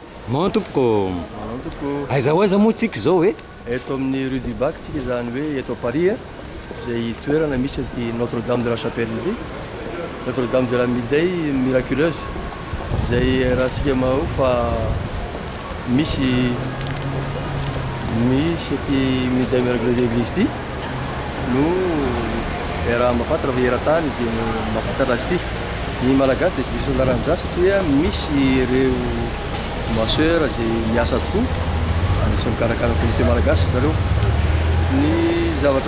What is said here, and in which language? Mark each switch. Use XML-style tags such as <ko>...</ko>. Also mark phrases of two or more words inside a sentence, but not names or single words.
<mg>Manao tompoko Manao aiza ho aiza moa tsika zao hoe eto amin'ny rue du Bac tsika zany hoe eto à Paris zay toerana misy an'ity Notre-Dame de la Chapelle ity Notre-Dame de la Médaille miraculeuse zay raha tsika mahao fa misy aty Médaille miraculeuse église ity no raha mahafantatra fa eran-tany dia mahafantatra azy ity ny malagasy dia tsy diso anarana satria misy ireo masseur zay miasa tokoa anisan'ny mikarakara communauté malagasy zareo ny zavatra</mg>